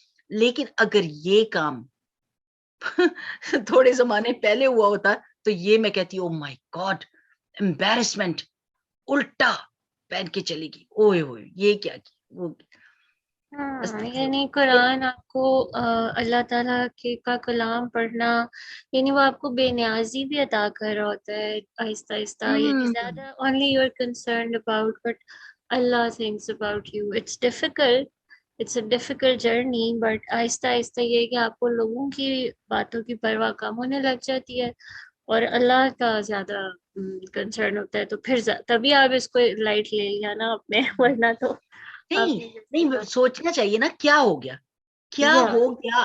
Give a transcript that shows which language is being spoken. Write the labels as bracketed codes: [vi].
[ur] لیکن اگر یہ کام تھوڑے زمانے پہلے ہوا ہوتا تو یہ میں کہتی [en] oh my God embarrassment, [ur] الٹا پہن کے چلے گی, اوئے ہوئے یہ کیا کی وہ. یعنی قرآن آپ کو اللہ تعالیٰ کا کلام پڑھنا, یعنی وہ آپ کو بے نیازی بھی عطا کر رہا ہوتا ہے آہستہ آہستہ. یعنی زیادہ [en] only you're concerned about what Allah thinks about you. It's difficult, it's a difficult journey, but [ur] آہستہ آہستہ یہ ہے کہ آپ کو لوگوں کی باتوں کی پرواہ کم ہونے لگ جاتی ہے اور اللہ کا زیادہ کنسرن ہوتا ہے. تو پھر تبھی آپ اس کو لائٹ لے لیا نا اپنے, ورنہ تو نہیں سوچنا چاہیے نا کیا ہو گیا, کیا ہو گیا.